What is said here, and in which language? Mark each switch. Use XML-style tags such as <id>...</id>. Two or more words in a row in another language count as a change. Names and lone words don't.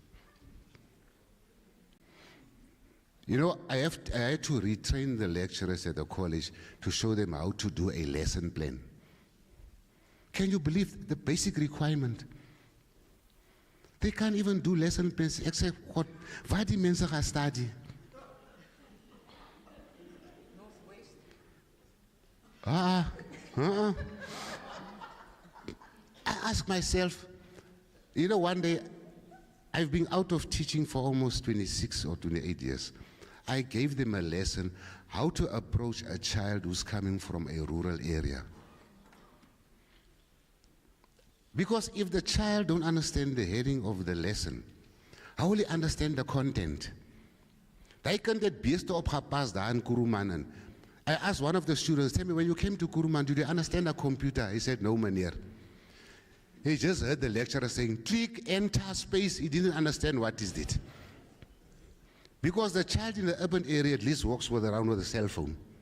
<en>You know, I had to retrain the lecturers at the college to show them how to do a lesson plan. Can you believe the basic requirement? They can't even do lesson plans except what</en> <af>die mense gaan</af> <en>study. I ask myself, you know, one day, I've been out of teaching for almost 26 or 28 years. I gave them a lesson how to approach a child who's coming from a rural area. Because if the child don't understand the heading of the lesson, how will he understand the content? They can get based</en> <af>op gepas daar in</af> <en>Kuruman. I asked one of the students, tell me, when you came to Kuruman, did you understand a computer? He said, no, meneer. He just heard the lecturer saying, click, enter, space. He didn't understand what is it. Because the child in the urban area at least walks around with a cell phone.</en>